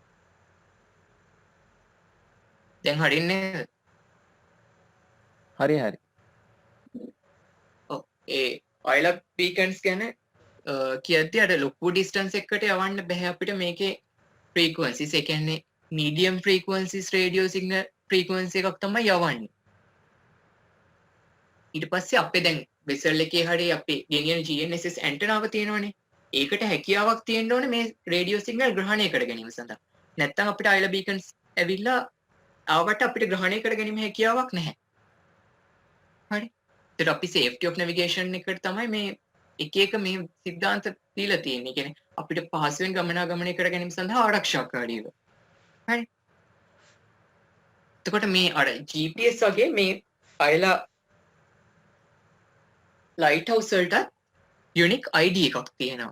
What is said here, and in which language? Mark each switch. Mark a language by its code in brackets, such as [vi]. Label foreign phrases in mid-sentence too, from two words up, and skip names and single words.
[si] දැන් හරින්නේ හරි හරි. ඔව් ඒ [en] island beacons [si] ගැන කියද්දි අර ලොකු distance එකකට යවන්න බෑ අපිට මේකේ frequencies. ඒ කියන්නේ [en] medium frequencies radio signal frequency [si] එකක් තමයි යවන්නේ. ඊට පස්සේ අපේ දැන් vessel එකේ හරිය අපේ ගෙනියන GNSS ඇන්ටනාව තියෙනවනේ. ඒකට හැකියාවක් තියෙන්න ඕනේ මේ [en] radio signal [si] ග්‍රහණය කර ගැනීම සඳහා. නැත්නම් අපිට [en] island beacons [si] ඇවිල්ලා ආවට අපිට ග්‍රහණය කර ගැනීම හැකියාවක් නැහැ. හරි. ඒත් අපි [en] safety of navigation [si] එකට තමයි මේ එක එක මේ સિદ્ધාන්ත දීලා තියෙන්නේ. ඒ කියන්නේ අපිට පහසුවෙන් ගමනාගමනය කර ගැනීම සඳහා ආරක්ෂාකාරීව. හරි. එතකොට මේ අර GPS වගේ මේ අයලා [en] light house [si] වලට [en] unique ID [si] එකක් තියෙනවා.